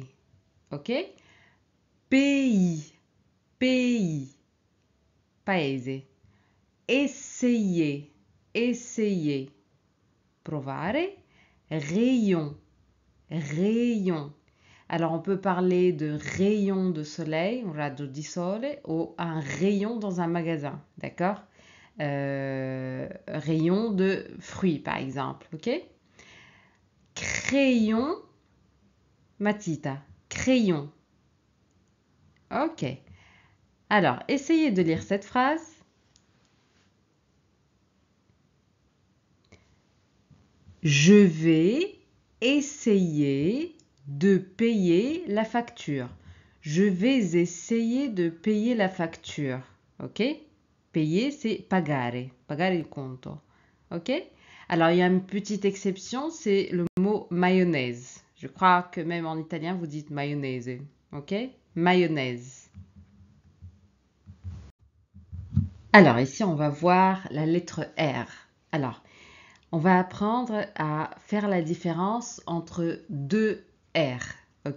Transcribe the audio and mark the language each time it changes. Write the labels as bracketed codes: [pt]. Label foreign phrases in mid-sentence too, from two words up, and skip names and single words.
[fr] Ok? Pays, pays, paese. Essayez, essayez. Provare. Rayon, rayon. Alors on peut parler de rayon de soleil, [it] un raggio di sole, [fr] ou un rayon dans un magasin, d'accord? Rayon de fruits par exemple, ok? Crayon, matita, crayon. Ok. Alors, essayez de lire cette phrase. Je vais essayer de payer la facture. Je vais essayer de payer la facture. Ok? Payer, c'est pagare. [it] Pagare il conto. [fr] Ok? Alors, il y a une petite exception, c'est le mot mayonnaise. Je crois que même en italien, vous dites mayonnaise. Ok? Mayonnaise. Alors, ici, on va voir la lettre R. Alors, on va apprendre à faire la différence entre deux R, ok?